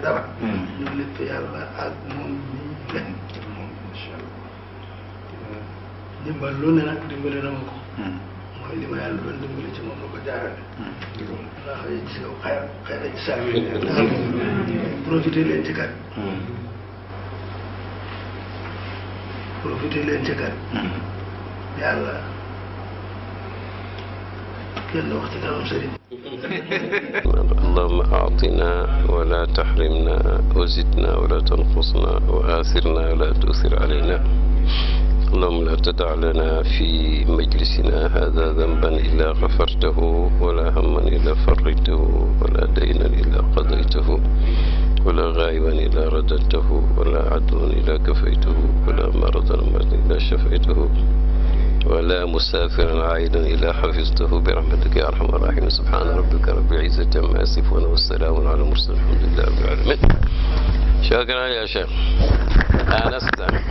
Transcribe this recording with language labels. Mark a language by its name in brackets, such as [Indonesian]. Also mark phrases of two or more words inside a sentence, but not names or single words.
[Wolof] dara ñu lépp yàlla ak moom mii la moom [Arabic] إن شاء الله [Wolof] dimbal lu ne nag dimbali na ma ko mooy li ma yàlla doon dimbali ci moom la ko jaarale ndax gis nga xëy na ci saa yi nga xam ne profité leen ci kat profité leen ci kat yàlla kenn wax ci kanam sëriñ [Arabic] اللهم أعطنا ولا تحرمنا وزدنا ولا تنقصنا وآثرنا ولا تؤثر علينا اللهم لا تدع لنا في مجلسنا هذا ذنبا إلا غفرته ولا هما إلا فرجته ولا دينا إلا قضيته ولا غائبا إلا رددته ولا عدوا إلا كفيته ولا مرضا إلا شفيته ولا مسافرا عائدا إلا حفظته برحمتك يا أرحم الراحمين سبحان ربك رب العزة عما يصفون والسلام على المرسلين الحمد لله رب العالمين شكرا يا شيخ آنست